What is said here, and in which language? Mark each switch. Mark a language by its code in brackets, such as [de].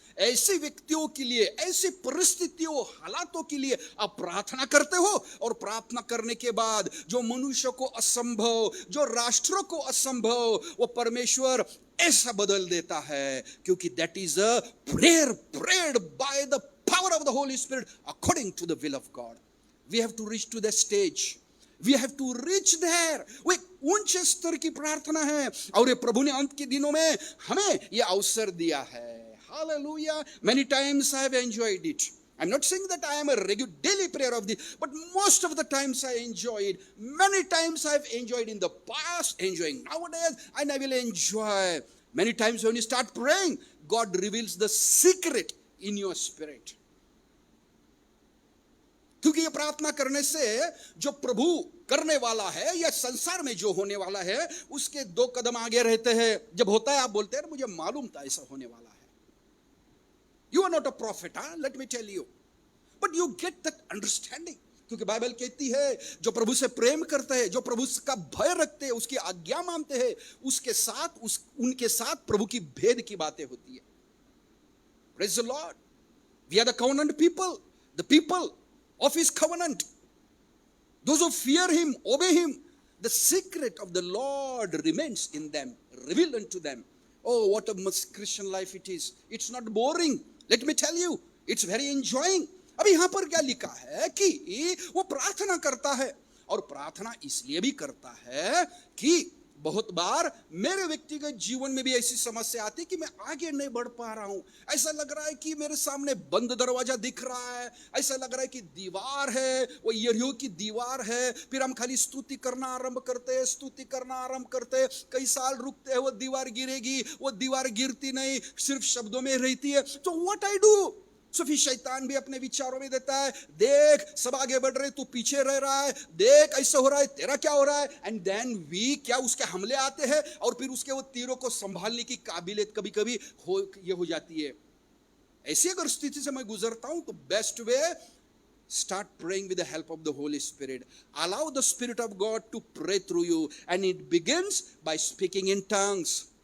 [hi] ऐसे व्यक्तियों के लिए, ऐसी परिस्थितियों, हालातों के लिए आप प्रार्थना करते हो, और प्रार्थना करने के बाद जो मनुष्य को असंभव, जो राष्ट्रों को असंभव, वो परमेश्वर ऐसा बदल देता है, क्योंकि [en] That is a prayer prayed by the power of the Holy Spirit according to the will of God. We have to reach to the stage, We have to reach there. [hi] वो एक ऊंचे स्तर की प्रार्थना है, और ये प्रभु ने अंत के दिनों में हमें ये अवसर दिया है। [en] Hallelujah. Many times I have enjoyed it. I'm not saying that I am a regular daily prayer of this, but most of the times I enjoy it. Many times I have enjoyed in the past, enjoying nowadays, and I will enjoy. Many times when you start praying, God reveals the secret in your spirit. [hi] क्योंकि ये प्रार्थना करने से जो प्रभु करने वाला है या संसार में जो होने वाला है, उसके 2 कदम आगे रहते हैं। जब होता है आप बोलते हैं मुझे मालूम था ऐसा होने वाला है। [en] You are not a prophet, let me tell you, but you get that understanding. [hi] क्योंकि बाइबल कहती है जो प्रभु से प्रेम करते हैं, जो प्रभु का भय रखते हैं, उसकी आज्ञा मानते हैं, उसके साथ उनके साथ प्रभु की भेद की बातें होती है। [en] Praise the Lord. We are the covenant people, the people of his covenant. Those who fear him, obey him. The secret of the Lord remains in them, revealed unto them. Oh, what a Christian life it is. It's not boring. Let me tell you, it's very enjoying. [hi] अभी यहां पर क्या लिखा है कि वो प्रार्थना करता है, और प्रार्थना इसलिए भी करता है कि बहुत बार मेरे व्यक्तिगत जीवन में भी ऐसी समस्या आती है कि मैं आगे नहीं बढ़ पा रहा हूं। ऐसा लग रहा है कि मेरे सामने बंद दरवाजा दिख रहा है, ऐसा लग रहा है कि दीवार है, वो यरीहो की दीवार है। फिर हम खाली स्तुति करना आरंभ करते हैं, स्तुति करना आरंभ करते हैं, कई साल रुकते हैं, वो दीवार गिरेगी, वो दीवार गिरती नहीं, सिर्फ शब्दों में रहती है। तो [en] What I do? [hi] सो फिर शैतान भी अपने विचारों में देता है, देख सब आगे बढ़ रहे, तू पीछे रह रहा है, देख ऐसा हो रहा है, तेरा क्या हो रहा है। एंड देन वी क्या उसके हमले आते हैं, और फिर उसके वो तीरों को संभालने की काबिलियत कभी कभी हो जाती है। ऐसी अगर स्थिति से मैं गुजरता हूं तो best way, [en] start praying with the help of the Holy Spirit. Allow the Spirit of God to pray through you, and it begins by speaking in tongues.